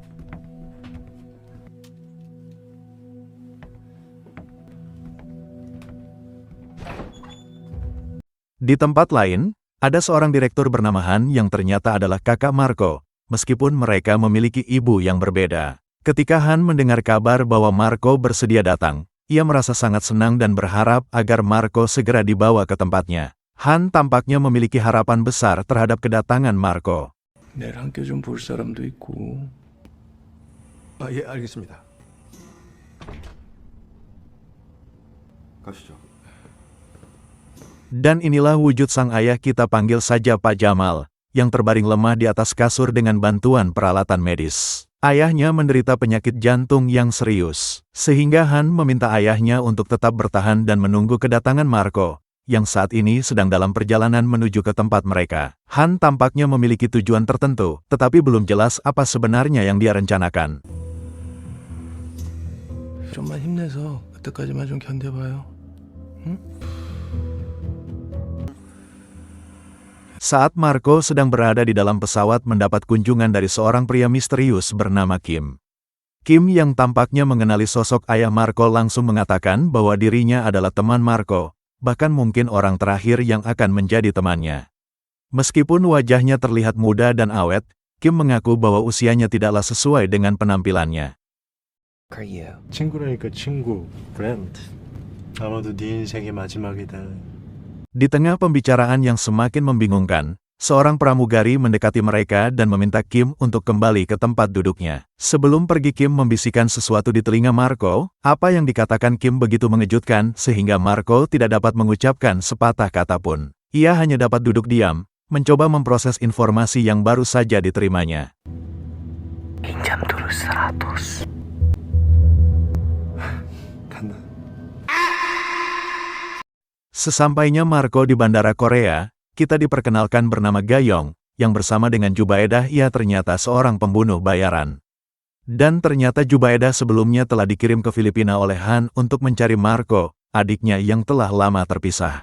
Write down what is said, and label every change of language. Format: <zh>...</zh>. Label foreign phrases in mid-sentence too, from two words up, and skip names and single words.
<id>Di tempat lain, ada seorang direktur bernama Han yang ternyata adalah kakak Marco, meskipun mereka memiliki ibu yang berbeda. Ketika Han mendengar kabar bahwa Marco bersedia datang, ia merasa sangat senang dan berharap agar Marco segera dibawa ke tempatnya. Han tampaknya memiliki harapan besar terhadap kedatangan Marco.</id> <ko>내일 함께 좀 볼 사람도 있고. 예, 알겠습니다. 가시죠.</ko> <id>Dan inilah wujud sang ayah, kita panggil saja Pak Jamal, yang terbaring lemah di atas kasur dengan bantuan peralatan medis. Ayahnya menderita penyakit jantung yang serius, sehingga Han meminta ayahnya untuk tetap bertahan dan menunggu kedatangan Marco, yang saat ini sedang dalam perjalanan menuju ke tempat mereka. Han tampaknya memiliki tujuan tertentu, tetapi belum jelas apa sebenarnya yang dia rencanakan.</id> <ko>좀만 힘내서 그때까지만 좀 견뎌봐요. 응?</ko> <id>Saat Marco sedang berada di dalam pesawat mendapat kunjungan dari seorang pria misterius bernama Kim. Kim yang tampaknya mengenali sosok ayah Marco langsung mengatakan bahwa dirinya adalah teman Marco, bahkan mungkin orang terakhir yang akan menjadi temannya. Meskipun wajahnya terlihat muda dan awet, Kim mengaku bahwa usianya tidaklah sesuai dengan penampilannya.</id> <en>Are you?</en> <ko>친구라니까 친구, friend. 아마도 네 인생의 마지막이다.</ko> <id>Di tengah pembicaraan yang semakin membingungkan, seorang pramugari mendekati mereka dan meminta Kim untuk kembali ke tempat duduknya. Sebelum pergi, Kim membisikkan sesuatu di telinga Marco. Apa yang dikatakan Kim begitu mengejutkan sehingga Marco tidak dapat mengucapkan sepatah kata pun. Ia hanya dapat duduk diam, mencoba memproses informasi yang baru saja diterimanya. 인잠 두루 스라토스.</id> <ko>간다.</ko> <id>Sesampainya Marco di bandara Korea, kita diperkenalkan bernama Gayong, yang bersama dengan Jubaedah ia ternyata seorang pembunuh bayaran. Dan ternyata Jubaedah sebelumnya telah dikirim ke Filipina oleh Han untuk mencari Marco, adiknya yang telah lama terpisah.</id>